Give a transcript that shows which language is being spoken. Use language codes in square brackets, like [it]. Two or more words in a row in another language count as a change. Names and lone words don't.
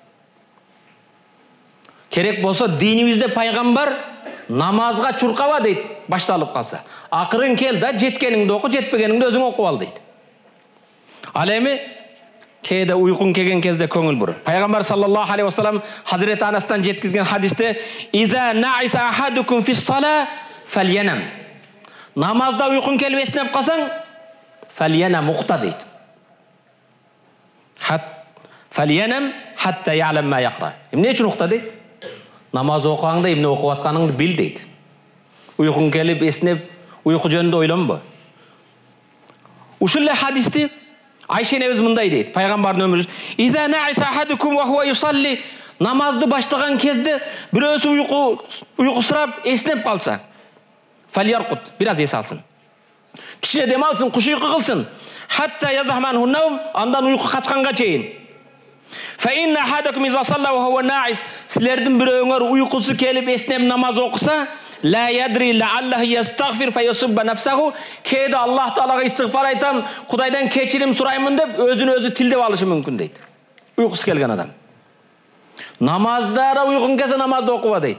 [kk] Керек болса динімізде пайғамбар намазға чурқава дейді, башталып қалса. Ақырын кел да, жеткеніңді оқы, жетпегеніңді өзің оқып ал дейді. Ал эми кейде ұйқың келген кезде көңіл бұр. Пайғамбар [ar] صلى الله عليه وسلم [kk] Хазіреті Анастан жеткізген хадисте: [ar] إذا نعس أحدكم في الصلاة فلينم. [kk] Намазда ұйқың келіп еснеп қалсаң, фальянам, ұқта дейді. [ar] فلينم حتى يعلم ما يقرأ. [kk] Не үшін ұқта дейді? Намаз оқығанда емне оқып атқаныңды бил дейді. Ұйқың келіп еснеп, ұйқы жөнінде ойланба. Ушулле хадисте Айша енеміз мындай дейді, пайғамбардың өмірі: [ar] إذا نعس أحدكم وهو يصلي. [kk] Намазды баштаған кезде біреусі ұйқы сұрап еснеп қалса, фальярқут, біраз ес алсын, кішіне дем алсын, құш ұйқы қылсын. [ar] حتى يذهب عنه النوم, [kk] андан ұйқы қачқанға чейін. [ar] فإن أحدكم إذا صلى وهو ناعس. [kk] Сілердің біреуіңер ұйқысы келіп еснеп намаз оқыса, [ar] لا يدري لعله يستغفر فيسب نفسه. [kk] Кейде Аллах Таалаға истигфар айтам, Құдайдан кешірім сұраймын деп, өзін өзі тілдеп алышы мүмкін дейді. Ұйқысы келген адам. Намаздара ұйқың келсе намазды оқыва дейді.